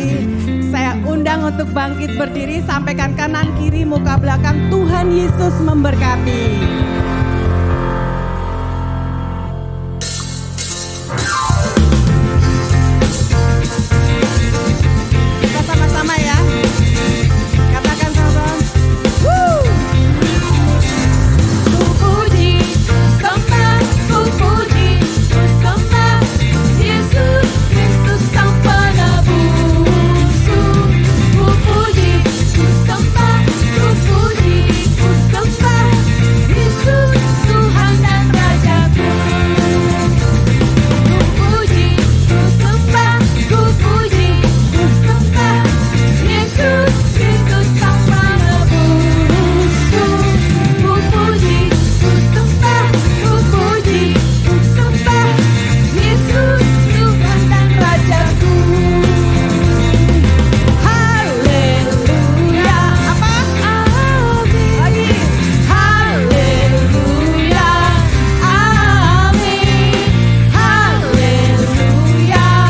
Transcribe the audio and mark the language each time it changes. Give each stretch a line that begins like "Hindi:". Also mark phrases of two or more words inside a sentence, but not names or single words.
Indonesian: Saya undang untuk bangkit berdiri, sampaikan kanan kiri muka belakang. Tuhan Yesus memberkati. Kita sama-sama ya. Katakan sama-sama. Ku puji, sembah, ku puji, ku sembah Yesus Kristus Sang Penebusku. Ku puji, ku sembah, ku puji, ku sembah Yesus Tuhan dan Rajaku. Ku puji, ku sembah, ku puji, ku sembah Yesus Kristus Sang Penebusku. Ku puji, ku sembah, ku puji, ku sembah Yesus Tuhan dan Rajaku. Haleluya. Apa? Amin. Lagi. Haleluya. Amin. Haleluya.